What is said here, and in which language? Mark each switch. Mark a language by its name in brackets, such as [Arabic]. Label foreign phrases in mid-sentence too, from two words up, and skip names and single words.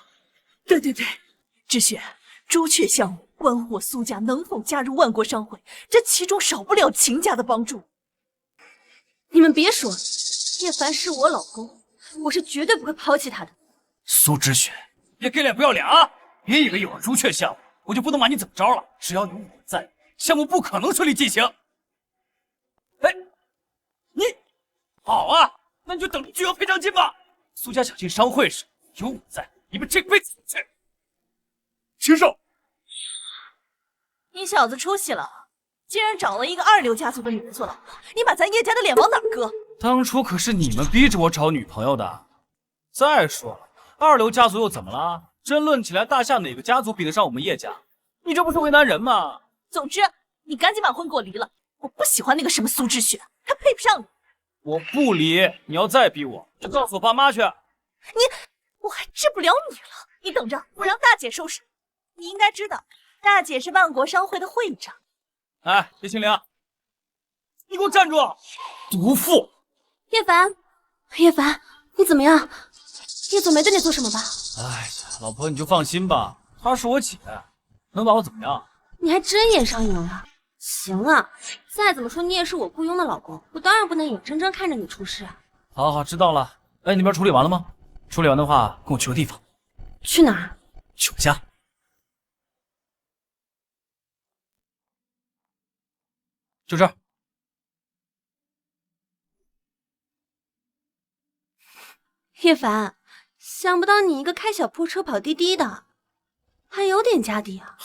[Chinese] 對，知雪，朱雀項目關乎我蘇家能否加入萬國商會，這其中少不了秦家的幫助。你們別說，葉凡是我老公，我是絕對不會拋棄他的。蘇知雪，別給臉不要臉啊！別以為有了朱雀項目，我就不能把你怎麼着了。只要有我在，項目不可能順利進行。哎，你好啊，那你就等着巨額賠償金吧。蘇家想進商會時，有我在，你們這輩子去。秦少，你小子出息了，竟然找了一個二流家族的女人做老婆，你把咱葉家的臉往哪兒擱？當初可是你們逼着我找女朋友的。再說了，二流家族又怎麼了？真論起來，大夏哪個家族比得上我們葉家？你這不是為難人嗎？總之，你趕緊把婚給我離了，我不喜歡那個什麼蘇知雪，她配不上你。我不離，你要再逼我，就告訴我爸媽去。我還治不了你了，你等着，我讓大姐收拾。你應該知道，大姐是萬國商會的會長。哎，葉清靈，你給我站住！毒婦！葉凡，你怎麼樣？葉總沒對你做什麼吧？哎呀，老婆你就放心吧，她是我姐，能把我怎麼樣？你還真眼上癮了。行啊，再怎麼說你也是我雇傭的老公，我當然不能眼睜睜看着你出事啊。好，知道了。哎，那邊處理完了嗎？處理完的話，跟我去個地方。去哪兒？去我家。就這兒。葉凡，想不到你一個開小破車跑滴滴的，還有點家底啊。